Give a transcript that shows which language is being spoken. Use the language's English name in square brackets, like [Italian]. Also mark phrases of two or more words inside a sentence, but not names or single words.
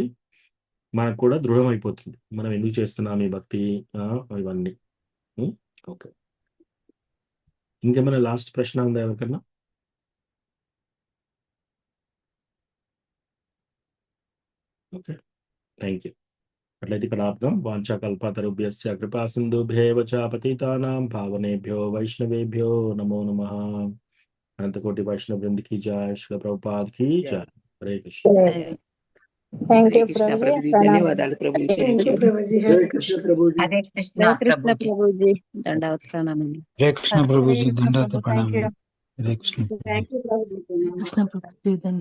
[Telugu] మనకు కూడా దృఢమైపోతుంది మనం ఎందుకు చేస్తున్నాం ఈ భక్తి, ఇవన్నీ. ఓకే, ఇంకేమైనా లాస్ట్ ప్రశ్న ఉందా ఎవరికన్నా? [English] Okay, thank you. [Telugu] అట్లయితే ఇక్కడ ఆపుదాం. [Sanskrit] వాంఛా కల్పతరుభ్యస్య కృపా సింధుభ్యేవ చ పతితానాం పావనేభ్యో వైష్ణవేభ్యో నమో నమః. [Hindi] అనంతకోటి వైష్ణవ బృంద की जय, श्रील प्रभुपाद की जय. हरे कृष्ण. [English] thank you [Telugu] హరే కృష్ణ ప్రభుజీ. ప్రభుజీ, ధన్యవాదాలు ప్రభుజీ. [English] thank you ప్రభుజీ. [Telugu] హరే కృష్ణ ప్రభుజీ. హరే కృష్ణ హరే కృష్ణ ప్రభుజీ. ప్రభుజీ, దండవత్ ప్రణామాలు. హరే కృష్ణ ప్రభుజీ, దండవత్ థ్యాంక్ ప్రణామం. యూ. హరే కృష్ణ. [English] thank you ప్రభుజీ. [Telugu] కృష్ణ ప్రభుజీ దండ